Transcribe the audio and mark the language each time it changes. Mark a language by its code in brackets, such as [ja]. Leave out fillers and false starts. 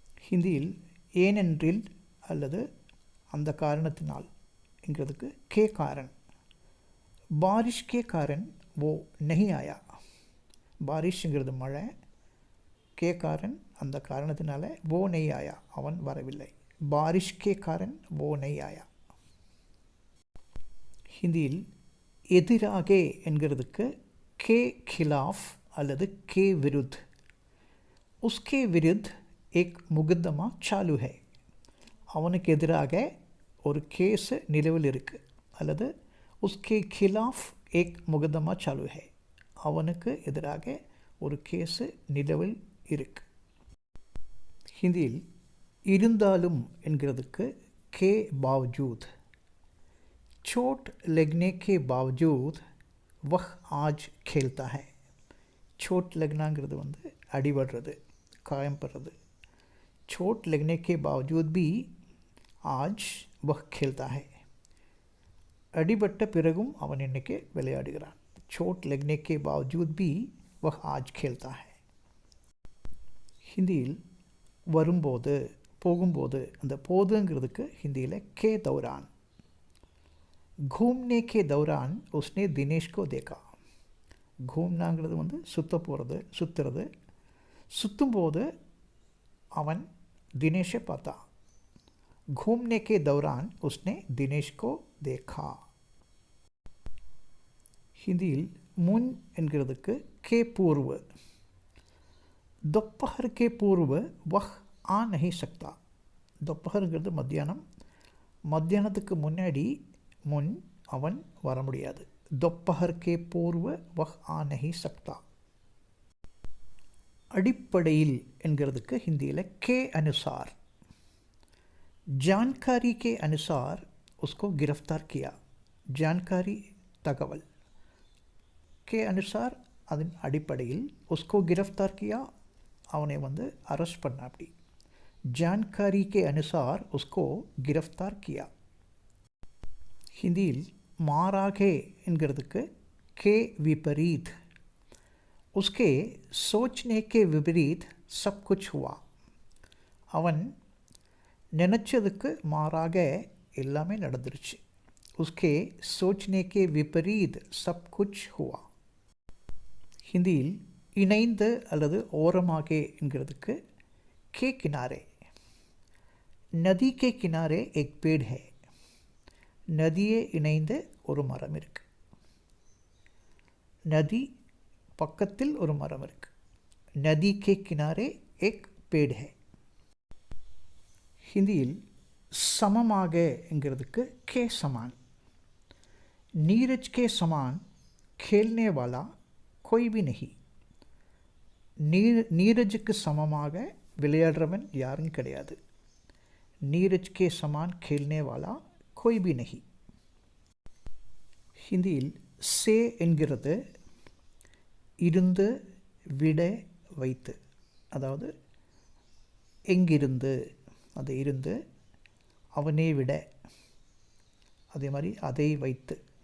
[ta] ஹிந்தியில் ஏனென்றில் அல்லது அந்த காரணத்தினால் என்கிறதுக்கு கே காரன், [hi] बारिश के कारण वो नहीं आया. [ta] பாரிஷ்ங்கிறது மழை, கே காரன் அந்த காரணத்தினால [hi] वो नहीं आया [ta] அவன் வரவில்லை. [hi] बारिश के कारण वो नहीं आया. [ta] ஹிந்தியில் எதிராக என்கிறதுக்கு கே खिलाफ அல்லது கே विरुद्ध. [hi] उसके विरुद्ध एक मुकदमा चालू है. [ta] அவனுக்கு எதிராக ஒரு கேஸ் நிலுவையில் இருக்குது. [hi] அல்லது उसके खिलाफ एक मुकदमा चालू है. [ta] அவனுக்கு எதிராக ஒரு கேஸ் நிலுவையில் இருக்கு. ஹிந்தியில் இருந்தாலும் என்கிறதுக்கு के बावजूद. [hi] चोट लगने के बावजूद वह आज खेलता है. [ta] चोट लगनाங்கிறது வந்து அடிபடுறது, காயம் படுறது. [hi] चोट लगने के बावजूद भी आज वह खेलता है. [ta] அடிபட்ட பிறகும் அவன் இன்னைக்கு விளையாடுகிறான். [hi] चोट लगने के बावजूद भी वह आज खेलता है. [ta] ஹிந்தியில் வரும்போது போகும்போது அந்த போதுங்கிறதுக்கு ஹிந்தியில் के दौरान. [hi] घूमने के दौरान उसने दिनेश को देखा. [ta] घूमनाங்கிறது வந்து சுற்றுறது. சுற்றும்போது அவன் தினேஷை பார்த்தான். [hi] घूमने के दौरान उसने दिनेश को देखा. [ta] ஹிந்தியில் முன் என்கிறதுக்கு के पूर्व. [hi] दोपहर के पूर्व वह आ नहीं सकता. [ta] दोपहरங்கிறது மத்தியானம், மத்தியானத்துக்கு முன்னாடி முன் அவன் வர முடியாது. [hi] दोपहर के पूर्व वह आ नहीं सकता. [ta] அடிப்படையில் என்கிறதுக்கு ஹிந்தியில் के अनुसार. [hi] जानकारी के अनुसार उसको गिरफ्तार किया. [ta] जानकारी தகவல், के अनुसार அதன் அடிப்படையில் [hi] उसको गिरफ्तार किया [ta] அவனை வந்து அரெஸ்ட் பண்ண. [hi] அப்படி जानकारी के अनुसार उसको गिरफ्तार किया. [ta] ஹிந்தியில் மாறாக என்கிறதுக்கு के विपरीत. [hi] उसके सोचने के विपरीत सब कुछ हुआ. [ta] அவன் நினச்சதுக்கு மாறாக எல்லாமே நடந்துருச்சு. [hi] उसके सोचने के विपरीत सब कुछ हुआ. [ta] ஹிந்தியில் இணைந்து அல்லது ஓரமாக என்கிறதுக்கு के किनारे. [hi] नदी के किनारे एक पेड़ है. [ta] நதியே இணைந்து ஒரு மரம் இருக்கு. நதி பக்கத்தில் ஒரு மரம் இருக்கு. [hi] नदी के किनारे एक पेड़ है. [ta] ஹிந்தியில் சமமாக என்கிறதுக்கு के समान. [hi] नीरज के समान खेलने वाला कोई भी नहीं. [ta] நீரஜுக்கு சமமாக விளையாடுறவன் யாரும் கிடையாது. [hi] नीरज के समान खेलने वाला कोई भी नहीं. [ta] ஹிந்தியில் से என்கிறது இருந்து விட வைத்து. அதாவது எங்கிருந்து, அது இருந்து, அவனே விட, அதே மாதிரி அதை வைத்து.